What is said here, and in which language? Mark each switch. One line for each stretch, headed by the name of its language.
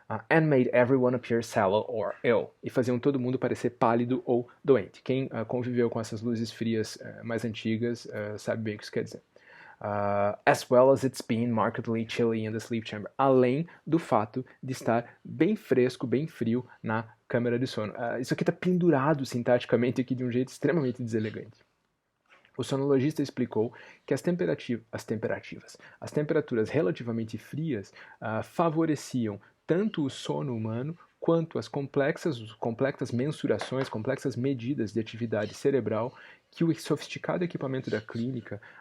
English: And made everyone appear sallow or ill.
Portuguese: E faziam todo mundo parecer pálido ou doente. Quem conviveu com essas luzes frias mais antigas sabe bem o que isso quer dizer.
English: As well as it's been markedly chilly in the sleep chamber.
Portuguese: Além do fato de estar bem fresco, bem frio na câmara de sono. Isso aqui está pendurado sintaticamente aqui de um jeito extremamente deselegante. O sonologista explicou que as temperaturas relativamente frias favoreciam tanto o sono humano quanto as complexas mensurações, complexas medidas de atividade cerebral que o sofisticado equipamento da clínica